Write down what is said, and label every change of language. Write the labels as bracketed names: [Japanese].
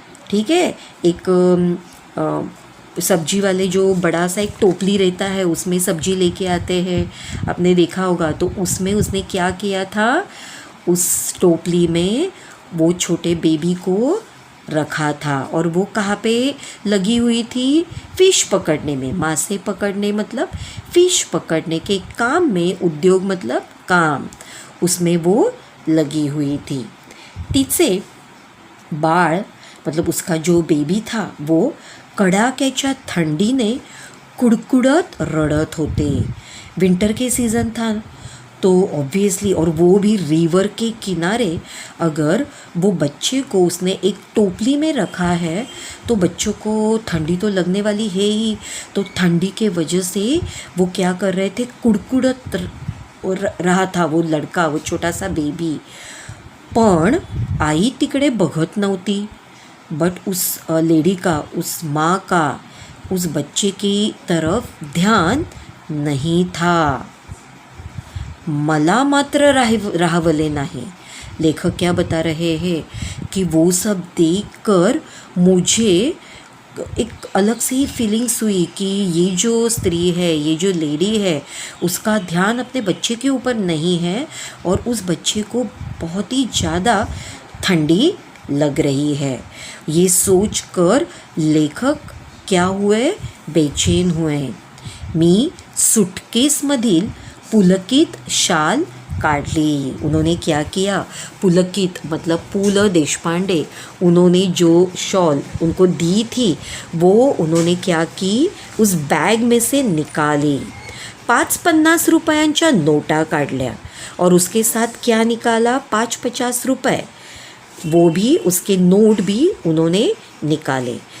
[Hindi] ठीक है, एक सब्जी वाले जो बड़ा सा एक टोपली रहता है, उसमें सब्जी लेके आते हैं, आपने देखा होगा, तो उसमें उसने क्या किया था, उस टोपली में वो छोटे बेबी को रखा था। और वो कहाँ पे लगी हुई थी, फ़िश पकड़ने में, मासे पकड़ने मतलब फ़िश पकड़ने के काम में, उद्योग मतलब काम, उसमें वो लगी हुई थी। [Marathi] तिचे बाळ [Hindi] मतलब उसका जो बेबी था, वो [Marathi] कडाक्याच्या थंडीने कुडकुडत रडत होते। [Hindi] विंटर के सीज़न था तो ऑब्वियसली, और वो भी रिवर के किनारे, अगर वो बच्चे को उसने एक टोपली में रखा है तो बच्चों को ठंडी तो लगने वाली है ही, तो ठंडी के वजह से वो क्या कर रहे थे, कुडकुडत रहा था वो लड़का, वो छोटा सा बेबी। [Marathi] पण आई तिकडे बघत नव्हती, [Hindi] बट उस लेडी का, उस माँ का उस बच्चे की तरफ ध्यान नहीं था। [Marathi] मला मात्र राहवले नाही। [Hindi] लेखक क्या बता रहे हैं कि वो सब देखकर मुझे एक अलग सी फीलिंग्स हुई कि ये जो स्त्री है, ये जो लेडी है, उसका ध्यान अपने बच्चे के ऊपर नहीं है और उस बच्चे को बहुत ही ज़्यादा ठंडी लग रही है। ये सोचकर लेखक क्या हुए, बेचैन हुए। [Marathi] मी सूटकेसमधील पुलकित शाल काढली। [Hindi] उन्होंने क्या किया, पुलकित मतलब पुल देशपांडे, उन्होंने जो शॉल उनको दी थी वो उन्होंने क्या की, उस बैग में से निकाली। [Marathi] 5-50 रुपयांच्या नोटा काढल्या [Hindi] और उसके साथ क्या निकाला, 5-50 रुपये, वो भी उसके नोट भी उन्होंने निकाले।